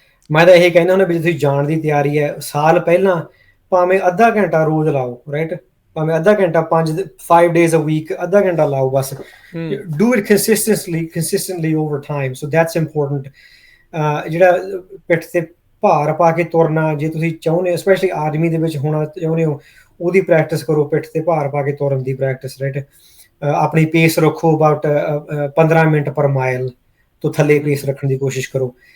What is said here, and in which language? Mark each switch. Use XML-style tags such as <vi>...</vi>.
<pa>ਮੈਂ ਤਾਂ ਇਹ ਕਹਿੰਦਾ ਹੁੰਦਾ ਵੀ ਤੁਸੀਂ ਜਾਣ ਦੀ ਤਿਆਰੀ ਹੈ, ਸਾਲ ਪਹਿਲਾਂ ਭਾਵੇਂ ਅੱਧਾ ਘੰਟਾ ਰੋਜ਼ ਲਾਓ, ਰਾਈਟ, ਭਾਵੇਂ ਅੱਧਾ ਘੰਟਾ</pa> <en>5 days a week</en> <pa>ਅੱਧਾ ਘੰਟਾ ਲਾਓ ਬਸ।</pa> <en>Do it consistently over time, so that's important.</en> <pa>ਜਿਹੜਾ ਪਿੱਠ ਤੇ ਭਾਰ ਪਾ ਕੇ ਤੁਰਨਾ, ਜੇ ਤੁਸੀਂ ਚਾਹੁੰਦੇ ਹੋ ਸਪੈਸ਼ਲੀ ਆਰਮੀ ਦੇ ਵਿੱਚ ਹੋਣਾ ਚਾਹੁੰਦੇ ਹੋ, ਉਹਦੀ ਪ੍ਰੈਕਟਿਸ ਕਰੋ, ਪਿੱਠ ਤੇ ਭਾਰ ਪਾ ਕੇ ਤੁਰਨ ਦੀ ਪ੍ਰੈਕਟਿਸ, ਰਾਈਟ। ਆਪਣੀ ਪੇਸ ਰੱਖੋ ਅਬਾਊਟ 15 ਮਿੰਟ ਪਰ ਮਾਈਲ ਤੋਂ ਥੱਲੇ ਪੇਸ ਰੱਖਣ ਦੀ ਕੋਸ਼ਿਸ਼ ਕਰੋ।</pa>